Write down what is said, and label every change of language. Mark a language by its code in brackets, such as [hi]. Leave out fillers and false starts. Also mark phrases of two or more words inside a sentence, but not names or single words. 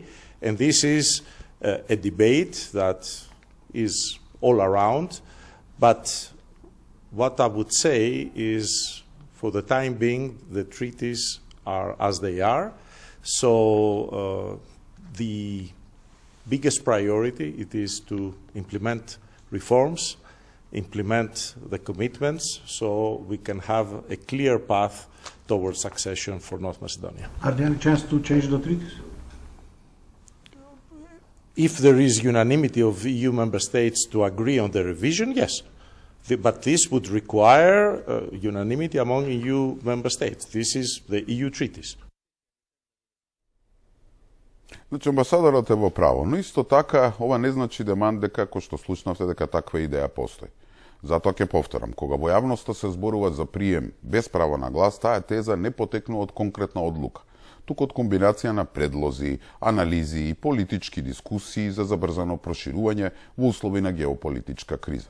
[en] and this is a debate that is all around, but what I would say is, for the time being, the treaties are as they are, so the biggest priority it is to implement reforms, implement the commitments, so we can have a clear path towards accession for North Macedonia. Are there any chance to change the treaties? If there is unanimity of EU member states to agree on the revision, yes. But this would require unanimity among EU member states. This is the EU treaties. [mk] Значи, амбасадорот е во право, но исто така, ова не значи деман дека, кој што слушнавте, дека таква идеја постои. Затоа ќе повторам, кога во јавноста се зборува за прием без право на глас, таа теза не потекнува од конкретна одлука, туку од комбинација на предлози, анализи и политички дискусии за забрзано проширување во услови на геополитичка криза.